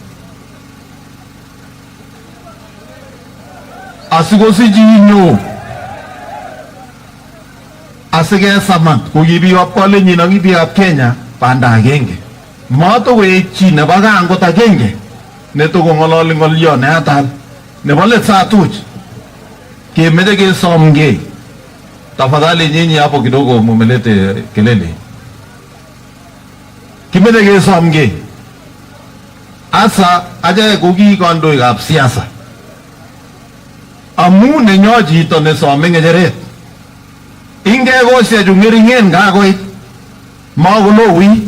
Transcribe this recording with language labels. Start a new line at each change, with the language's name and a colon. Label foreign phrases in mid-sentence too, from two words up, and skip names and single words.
Kalenjin: asikosich inyo asikesamat ko ki biikab kolenjin ak biikab Kenya banda agenge matokoek chi nebo kangot agenge netokong'ololi ng'olyo neatal nebo let satuch kemeche kesomgei
Swahili: tafadhali nyinyi hapo kidogo mumelete kelele
Kalenjin: kimeche kesomgei asa ache ko ki kandoikab siasa amu nenyo chito nesome ng'echeret ingekosiechu ng'ering'en kakoit makolowui